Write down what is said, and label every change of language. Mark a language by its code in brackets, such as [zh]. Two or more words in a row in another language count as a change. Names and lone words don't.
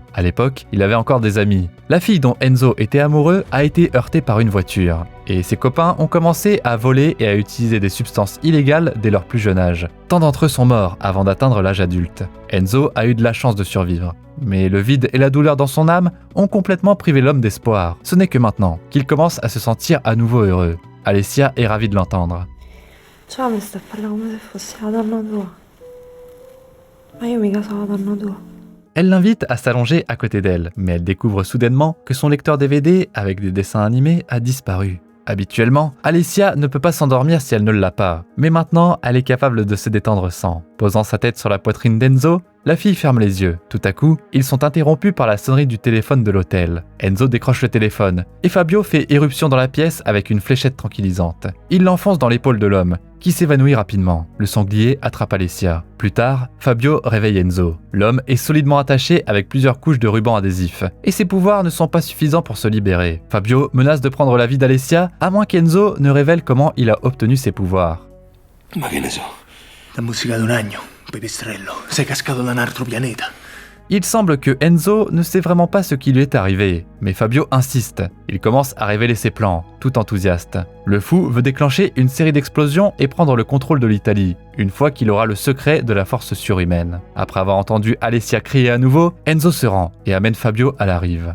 [fr] À l'époque, il avait encore des amis. La fille dont Enzo était amoureux a été heurtée par une voiture, et ses copains ont commencé à voler et à utiliser des substances illégales dès leur plus jeune âge. Tant d'entre eux sont morts avant d'atteindre l'âge adulte. Enzo a eu de la chance de survivre. Mais le vide et la douleur dans son âme ont complètement privé l'homme d'espoir. Ce n'est que maintenant qu'il commence à se sentir à nouveau heureux. Alessia est ravie de l'entendre. [it] Ciao, mi sta parlando come se fossi la donna tua. Ma io mica sono la donna tua. [fr] Elle l'invite à s'allonger à côté d'elle, mais elle découvre soudainement que son lecteur DVD avec des dessins animés a disparu. Habituellement, Alessia ne peut pas s'endormir si elle ne l'a pas, mais maintenant, elle est capable de se détendre sans. Posant sa tête sur la poitrine d'Enzo, la fille ferme les yeux. Tout à coup, ils sont interrompus par la sonnerie du téléphone de l'hôtel. Enzo décroche le téléphone, et Fabio fait éruption dans la pièce avec une fléchette tranquillisante. Il l'enfonce dans l'épaule de l'homme, qui s'évanouit rapidement. Le sanglier attrape Alessia. Plus tard, Fabio réveille Enzo. L'homme est solidement attaché avec plusieurs couches de ruban adhésif, et ses pouvoirs ne sont pas suffisants pour se libérer. Fabio menace de prendre la vie d'Alessia, à moins qu'Enzo ne révèle comment il a obtenu ses pouvoirs. [it] Ma che ne so? La musica d'un agno, pipistrello. Sei cascato da un altro pianeta. [fr] Il semble que Enzo ne sait vraiment pas ce qui lui est arrivé, mais Fabio insiste. Il commence à révéler ses plans, tout enthousiaste. Le fou veut déclencher une série d'explosions et prendre le contrôle de l'Italie, une fois qu'il aura le secret de la force surhumaine. Après avoir entendu Alessia crier à nouveau, Enzo se rend et amène Fabio à la rive.